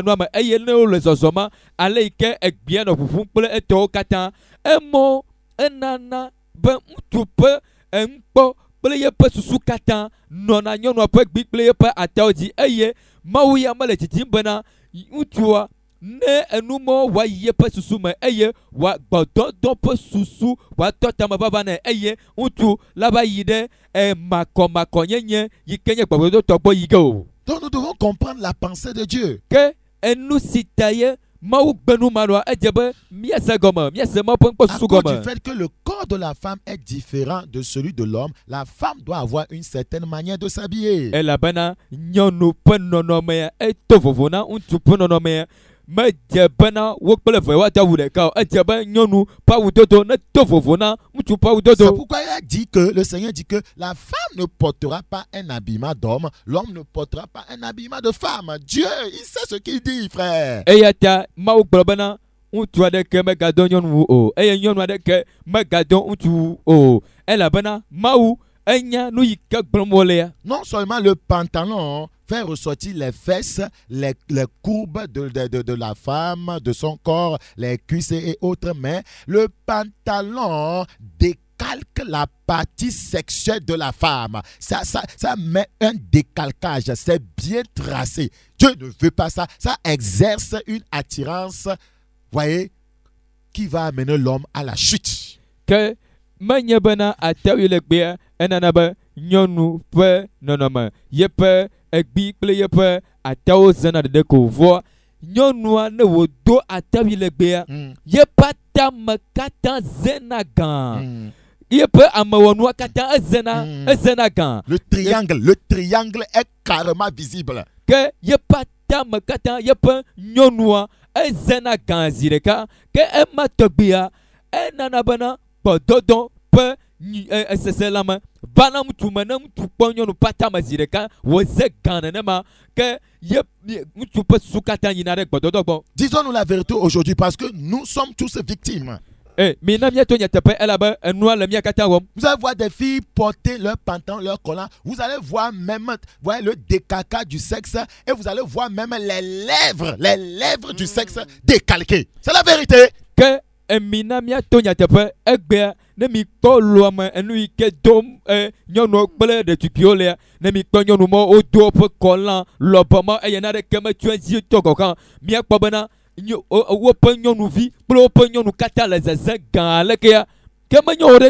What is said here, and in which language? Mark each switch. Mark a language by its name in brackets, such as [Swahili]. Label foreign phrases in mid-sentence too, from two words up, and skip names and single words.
[Ewe] nua me eye ne wole zɔzɔma ale yi ke egbia nɔ ƒuƒum kple etɔwo katã emɔ enana be ŋutsu ƒe ŋkpɔ kple yeƒe susu katã nɔna nyɔnua ƒe gbi kple yeƒe atawo dzi eye Mawu ya mele dzidzim bena ŋutsua ne enumɔ wòayi yeƒe susu me eye wòagbɔdɔdɔ ƒe susu wòatɔ tame vava nɛ eye ŋutsu la va yi ɖe makɔnyenye yi ke nye gbɔgbɔdɔtɔ gbɔ yi ge o. [French] Donc nous devons comprendre la pensée de Dieu. [Ewe] Ke enu si ta ye Mawu gbenu ma ɖoa edze be miase gɔme miase Mawu ƒe ŋkpɔ [French] À [Ewe] susu [French] cause [Ewe] gɔme. [French] du fait que le corps de la femme est différent de celui de l'homme, la femme doit avoir une certaine manière de s'habiller. [Ewe] Elabena nyɔnu ƒe nɔnɔmea eto vovo na ŋutsu ƒe nɔnɔmea medze bena wo kple eve woado awu ɖeka o. Edze be nyɔnu ƒe awudodo neto vovo na ŋutsu ƒe [French] C'est [Ewe] awudodo. [French] pourquoi il a dit que le Seigneur dit que la femme ne portera pas un habillement d'homme, l'homme ne portera pas un habillement de femme. Dieu, il sait ce qu'il dit, frère. [Ewe] Eya ta Mawu gblɔ bena ŋutsu aɖeke megadɔ nyɔnu o eye nyɔnu aɖeke megadɔ ŋutsu o elabena Mawu enya nu yi ke gblɔm wolea. [French] Non seulement le pantalon fait ressortir les fesses, les courbes de la femme, de son corps, les cuisses et autres, mais le pantalon décalque la partie sexuelle de la femme. Ça met un décalcage, c'est bien tracé. Dieu ne veut pas ça. Ça exerce une attirance, voyez, qui va amener l'homme à la chute. [Ewe] Ke menye bena atawui legbea enana be nyɔnu ƒe nɔnɔme yeƒe egbi kple yeƒe atawo zena ɖeɖe ko vɔ nyɔnua ne wòdo atawui legbea yeƒe atame katã zena gã yeƒe amewɔnua katã ezena gã. [French] Le triangle est carrément visible. [Ewe] Ke yeƒe atame katã yeƒe nyɔnua ezena gã zi ɖeka ke ema tɔgbia enana bena gbɔdɔdɔ ƒe esese la me vana ŋutsu me ne ŋutsu kpɔ nyɔnu ƒe atame zi ɖeka wòze gã nenema ke ŋutsu ƒe susu katã yina ɖe gbɔdɔdɔ gbɔ. [French] Disons-nous la vérité aujourd'hui parce que nous sommes tous victimes. [Ewe] Mina miato nyateƒe elabe enua le mia katã wɔm. [French] Vous allez voir des filles porter leur pantalon, leur collant. Vous allez voir même le décalcage du sexe et vous allez voir même les lèvres du sexe décalquées. C'est la vérité. [Ewe] Que mina miato nyateƒe egbea ne mi kpɔ loame enu yi ke dom nyɔnuwo kple ɖetugbiwo lea ne mi kpɔ nyɔnu ma wodo woƒe kɔla lɔbɔ ma eye na ɖeke metso edzi tɔ gɔgã miakpɔ bena woƒe nyɔnuvi kple woƒe nyɔnu katã le zeze gã lekea ke menyo o ɖe.